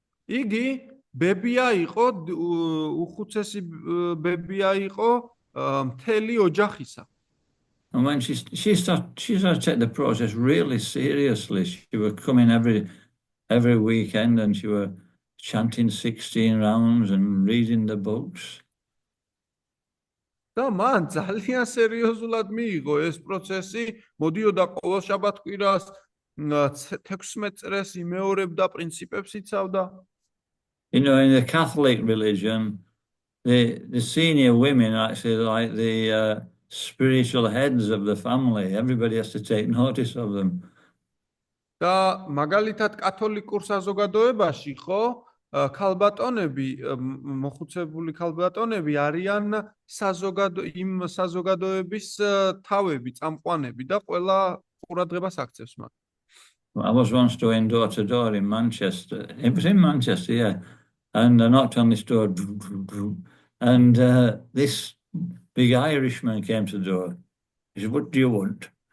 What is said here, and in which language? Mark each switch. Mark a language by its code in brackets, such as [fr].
[ka] იგი ბებია იყო, უხუცესი ბებია იყო მთელი ოჯახისა. [en] And when she started to take the process really seriously, she was coming every weekend and she was chanting 16 rounds and reading the books. [ka] და მან ძალიან სერიოზულად მიიღო ეს პროცესი, მოდიოდა ყოველ შაბათ-კვირას 16 წრეს იმეორებდა, პრინციპებს იცავდა. [en] You know, in the Catholic religion, the senior women are actually like the spiritual heads of the family. Everybody has to take notice of them. [ka] და მაგალითად კათოლიკურ საზოგადოებაში, ხო, ქალბატონები, მოხუცებული ქალბატონები არიან იმ საზოგადოების თავები, წამყვანები და ყველა ყურადღებას აქცევს მათ. [en] I was once doing door-to-door in Manchester. It was in Manchester, yeah. And I knocked on this door, and this big Irishman came to the door. He said, "What do you want?"